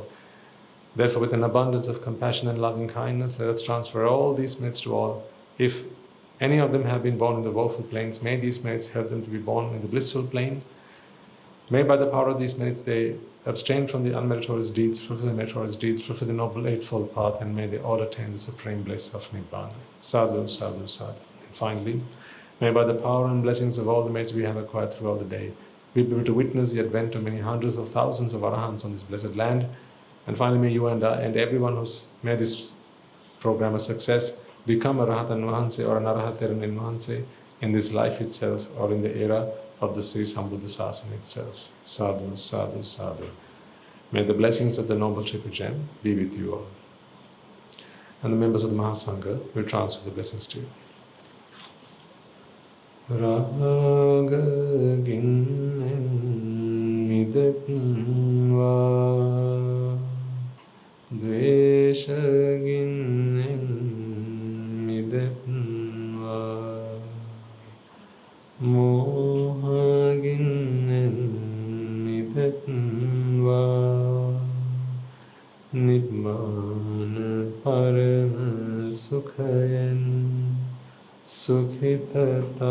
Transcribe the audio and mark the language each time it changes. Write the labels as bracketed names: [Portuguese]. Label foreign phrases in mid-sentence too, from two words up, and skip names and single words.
[English] Therefore, with an abundance of compassion and loving kindness, let us transfer all these merits to all. If any of them have been born in the woeful planes, may these merits help them to be born in the blissful plane. May by the power of these merits they abstain from the unmeritorious deeds, fulfill the meritorious deeds, fulfill the noble eightfold path, and may they all attain the supreme bliss of Nibbāna. [Pali] Sadhu, sadhu, sadhu. [English] And finally, may by the power and blessings of all the merits we have acquired throughout the day, we be able to witness the advent of many hundreds of thousands of arahants on this blessed land. And finally, may you and I and everyone who's made this program a success become a Rahatan Vahanse or an Arahateran Vahanse in this life itself or in the era of the Sri Sambuddha Sasana itself. [Pali] Sadhu, sadhu, sadhu. [English] May the blessings of the Noble Triple Gem be with you all. And the members of the Mahasangha will transfer the blessings to you. [Sinhala] රාග ගින්නෙන් මිදෙත්වා, ද්වේෂ ගින්නෙන් මිදෙත්වා, මෝහ ගින්නෙන් මිදෙත්වා, [Pali] Nibbāna parama sukhayan Sukhita